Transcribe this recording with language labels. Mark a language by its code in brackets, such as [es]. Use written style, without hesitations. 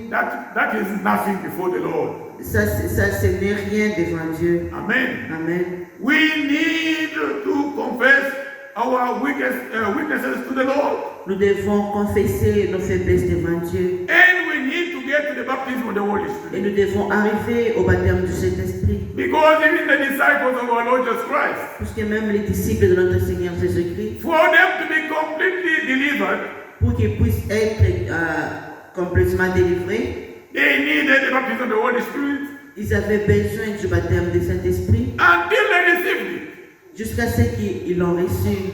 [en] That is nothing before the Lord. [fr] Ça, ce n'est rien devant Dieu. [en] Amen. [fr] Amen. [en] We need to confess our weaknesses to the Lord. [fr] Nous devons confesser nos faiblesses devant Dieu. [en] And we need to get to the baptism of the Holy [fr] Et [en] Spirit. [fr] nous devons arriver au baptême du Saint-Esprit. [en] Because even the disciples of our Lord Jesus Christ, [fr] Puisque même les disciples de notre Seigneur Jésus-Christ, [en] for them to be completely delivered, [fr] pour qu'ils puissent être complètement délivrés, [en] they needed the baptism of the Holy Spirit [fr] ils avaient besoin du baptême du Saint-Esprit [en] until they received it. [fr] jusqu'à ce qu'ils l'ont reçu.